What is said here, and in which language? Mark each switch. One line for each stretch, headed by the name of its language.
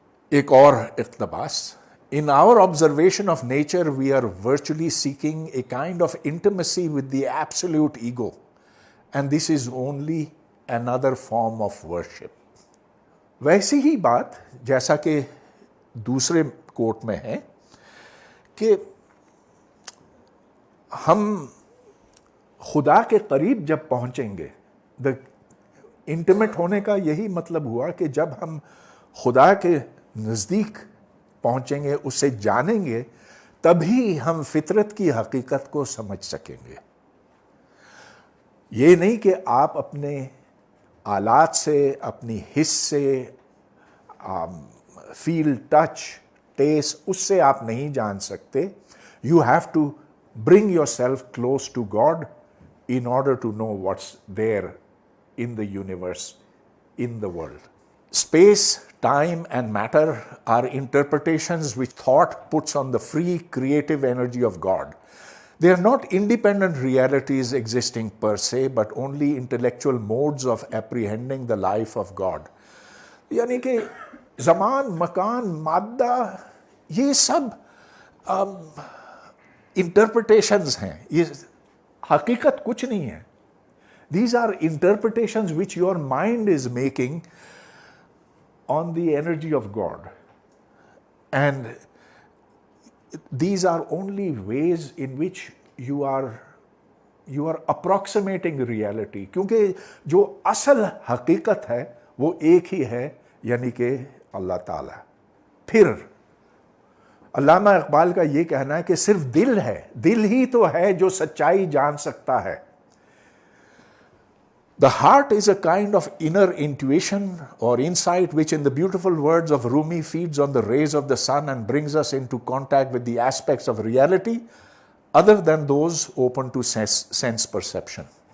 Urdu: ایک اور اقتباس.
English: In our observation of nature, we are virtually seeking a kind of intimacy with the absolute ego, and this is only another form of worship.
Urdu: ویسی ہی بات جیسا کہ دوسرے کوٹ میں ہے کہ ہم خدا کے قریب جب پہنچیں گے، انٹیمیٹ ہونے کا یہی مطلب ہوا کہ جب ہم خدا کے نزدیک پہنچیں گے، اسے جانیں گے، تبھی ہم فطرت کی حقیقت کو سمجھ سکیں گے. یہ نہیں کہ آپ اپنے آلات سے، اپنی حس سے، فیل، ٹچ، ٹیسٹ، اس سے آپ نہیں جان سکتے.
English: You have to bring yourself close to God in order to know what's there in the universe, in the world. Space, time, and matter are interpretations which thought puts on the free creative energy of God. They are not independent realities existing per se, but only intellectual modes of apprehending the life of God.
Urdu: یعنی کہ زمان، مکان، مادہ، یہ سب interpretations ہیں، یہ حقیقت کچھ نہیں ہے.
English: These are interpretations which your mind is making on the energy of God. And these are only ways in which you are approximating reality.
Urdu: کیونکہ جو اصل حقیقت ہے وہ ایک ہی ہے، یعنی کہ اللہ تعالیٰ. پھر علامہ اقبال کا یہ کہنا ہے کہ صرف دل ہے، دل ہی تو ہے جو سچائی جان سکتا ہے.
English: The heart is a kind of inner intuition or insight which, in the beautiful words of Rumi, feeds on the rays of the sun and brings us into contact with the aspects of reality other than those open to sense perception.